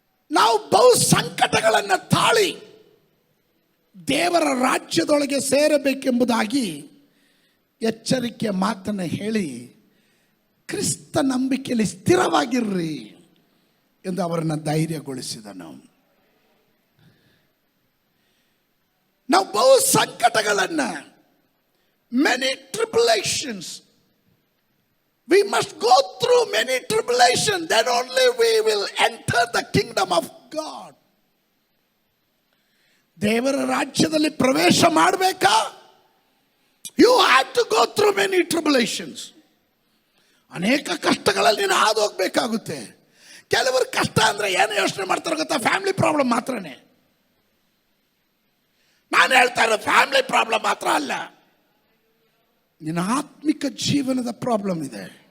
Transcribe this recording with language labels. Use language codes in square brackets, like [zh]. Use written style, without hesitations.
[kn] ನಾವು ಬಹು ಸಂಕಟಗಳನ್ನು ತಾಳಿ ದೇವರ ರಾಜ್ಯದೊಳಗೆ ಸೇರಬೇಕೆಂಬುದಾಗಿ ಎಚ್ಚರಿಕೆಯ ಮಾತನ್ನು ಹೇಳಿ, ಕ್ರಿಸ್ತ ನಂಬಿಕೆಯಲ್ಲಿ ಸ್ಥಿರವಾಗಿರ್ರಿ ಎಂದು ಅವರನ್ನು ಧೈರ್ಯಗೊಳಿಸಿದನು. ನಾವು ಬಹು ಸಂಕಟಗಳನ್ನು, [en] Many tribulations We must go through many tribulations, then only we will enter the kingdom of God. [kn] ದೇವರ ರಾಜ್ಯದಲ್ಲಿ ಪ್ರವೇಶ ಮಾಡಬೇಕಾ? [en] You have to go through many tribulations. [kn] ಅನೇಕ ಕಷ್ಟಗಳಲ್ಲಿ ನೀನು ಹಾದು ಹೋಗ್ಬೇಕಾಗುತ್ತೆ. ಕೆಲವರು ಕಷ್ಟ ಅಂದ್ರೆ ಏನು ಯೋಚನೆ ಮಾಡ್ತಾರೆ ಗೊತ್ತಾ? ಫ್ಯಾಮಿಲಿ ಪ್ರಾಬ್ಲಮ್ ಮಾತ್ರನೇ. ನಾನು ಹೇಳ್ತಾ ಇರೋ ಫ್ಯಾಮಿಲಿ ಪ್ರಾಬ್ಲಮ್ ಮಾತ್ರ ಅಲ್ಲ, ನಿನ್ನ ಆತ್ಮಿಕ ಜೀವನದ ಪ್ರಾಬ್ಲಮ್ ಇದೆ.